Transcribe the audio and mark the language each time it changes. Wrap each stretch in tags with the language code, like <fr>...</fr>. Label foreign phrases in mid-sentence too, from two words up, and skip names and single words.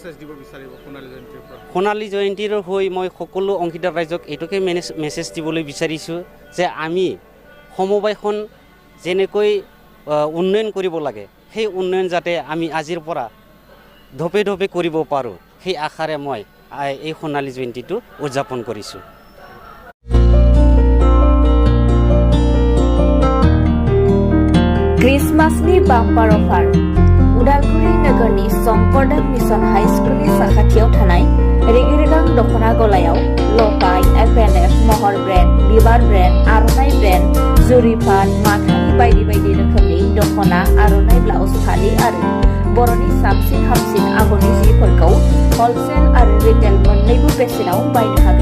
<as>সোণালী জয়ন্তীৰ হৈ মই সকলো অংশীদাৰ ৰাইজক এইটোকে মেছেজ দিবলৈ বিচাৰিছোঁ যে আমি সমবায়খন যেনেকৈ উন্নয়ন কৰিব লাগে সেই উন্নয়ন যাতে আমি আজিৰ পৰা ধপে কৰিব পাৰোঁ সেই আশাৰে মই এই সোণালী জয়ন্তীটো উদযাপন কৰিছোঁ।</as> <brx>क्रिसमासनि बाम्पार अफार उदालगुरि नोगोरनि शंकरदेव मिशन हाई स्कुलनि साखाथियाव थानाय रेगे-रेगां दख'ना गलायाव लफाय, FNF, महर ब्रेन्ड, बिबार ब्रेन्ड, आर'नाइ ब्रेन्ड, जुरिफात, माथानि बायदि रोखोमनि दख'ना, आर'नाइ ब्लाउज, फालि आरो बर'नि साबसिन हामसिन आगरनि जिफोरखौ हलसेल आरो रिटेल मोन्नैबो बेसेनाव बायनो हागोन।</brx>